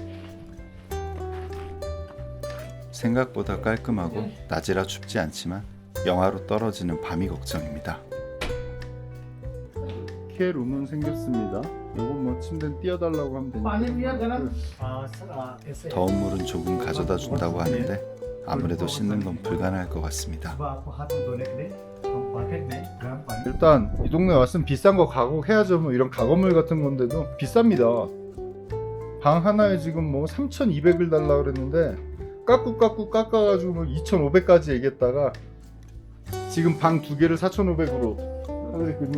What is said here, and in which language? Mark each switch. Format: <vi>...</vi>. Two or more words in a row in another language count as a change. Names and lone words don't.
<ko>생각보다 깔끔하고 낮이라 춥지 않지만 영하로 떨어지는 밤이 걱정입니다. 이렇게 룸은 생겼습니다. 요거 뭐 침대는 띄워달라고 하면 되니까.</ko> <hi>ऐसे</hi> <ko>더운 물은 조금 가져다 준다고 하는데 아무래도 씻는 건 불가능할 것 같습니다.</ko> <hi>सुबह आपको हाथ धोने के लिए हम बकेट में गर्म पानी</hi> <ko>일단 이 동네 왔으면 비싼 거 가공해야죠. 뭐 이런 가건물 같은 건데도 비쌉니다. 방 하나에 지금 뭐 3,200을 달라 그랬는데 깎아가지고 뭐 2,500까지 얘기했다가 지금 방 두 개를 4,500으로 하거든요.</ko>